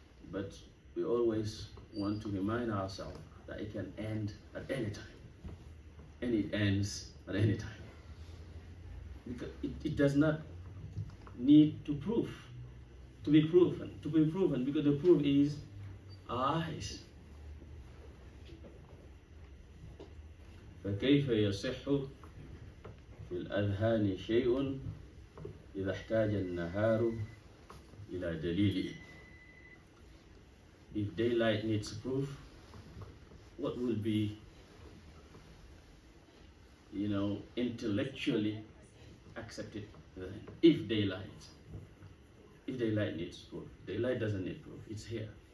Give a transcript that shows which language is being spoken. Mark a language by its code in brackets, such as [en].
[en] But we always want to remind ourselves that it can end at any time. And it ends at any time. Because it does not need to be proven, because the proof is our eyes. [ar] فكيف يصح في الأذهان شيء إذا احتاج النهار إلى دليله. [en] If daylight needs proof, what will be intellectually accept it then. If daylight needs proof. Daylight doesn't need proof. It's here.